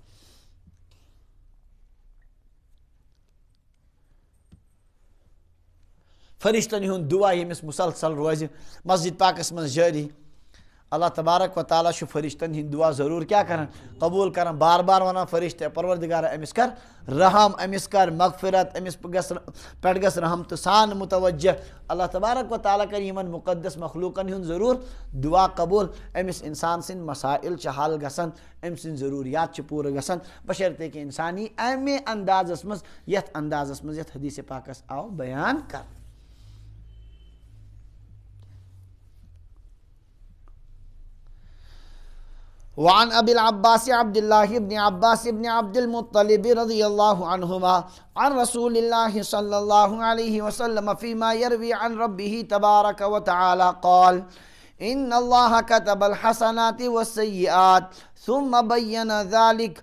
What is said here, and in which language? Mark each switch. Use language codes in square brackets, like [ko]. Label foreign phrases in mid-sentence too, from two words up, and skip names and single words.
[ks] فرشتن ہُنٛد دعا ییٚمِس مسلسل روزِ مسجد پاکس منٛز جٲری اللہ تبارک و تعالیٰ چھُ فرشتن ہِنٛدۍ دعا ضروٗر کیٛاہ کران قبوٗل کران بار بار ونان فرشتہٕ پروردگارا أمِس کر رحم أمِس کر مغفرت أمِس پٮ۪ٹھ گژھ رحمتہٕ سان متوجہ اللہ تبارک و تعالیٰ کر یِمن مُقدس مخلوٗقن ہُنٛد ضروٗر دعا قبوٗل أمِس انسان سٕنٛدۍ مسائل چھِ حل گژھان أمۍ سٕنٛدۍ ضروٗریات چھِ پوٗرٕ گژھان بشرطے کہِ انسان یی امہِ اندازس منٛز یتھ اندازس منٛز یتھ حدیث پاکس آو بیان کرنہٕ [ar] وعن ابي العباس عبد الله بن عباس بن عبد المطلب رضي الله عنهما عن رسول الله صلى الله عليه وسلم فيما يروي عن ربه تبارك وتعالى قال إن الله كتب الحسنات والسيئات ثم بين ذلك